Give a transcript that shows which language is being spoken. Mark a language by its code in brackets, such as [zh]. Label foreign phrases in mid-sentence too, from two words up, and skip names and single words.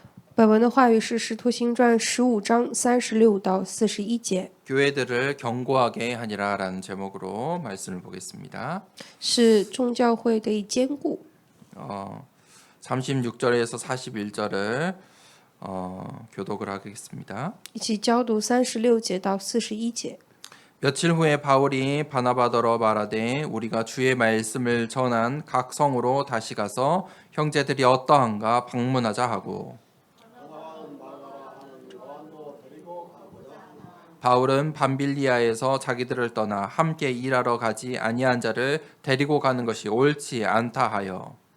[zh] 本文的话语是《使徒行传》15章36到41节， [ko] 교회들을 견고하게 하니라라는 제목으로 말씀을 보겠습니다. [zh] 是众教会得以坚固。 [ko] 36절에서 41절을 교독을 하겠습니다. [zh] 一起教读36节到41节。 [ko] 며칠 후에 바울이 바나바더러 말하되 우리가 주의 말씀을 전한 각 성으로 다시 가서 형제들이 어떠한가 방문하자 하고, 바울은 밤빌리아에서 자기들을 떠나 함께 일하러 가지 아니한 자를 데리고 가는 것이 옳지 않다 하여